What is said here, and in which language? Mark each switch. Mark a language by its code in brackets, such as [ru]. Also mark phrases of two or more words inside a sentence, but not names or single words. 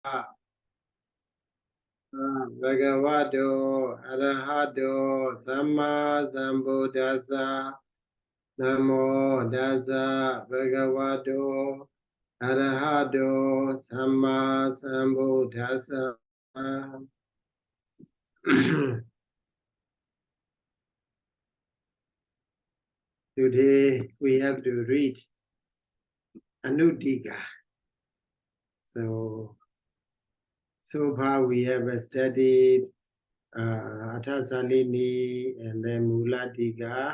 [pi] Bhagavato Arahato Samma Sambuddhassa Namo Tassa Bhagavato Arahato Samma Sambuddhassa. [en] Today we have to read Anutika. So far we have studied Athasalini and then Mulatika.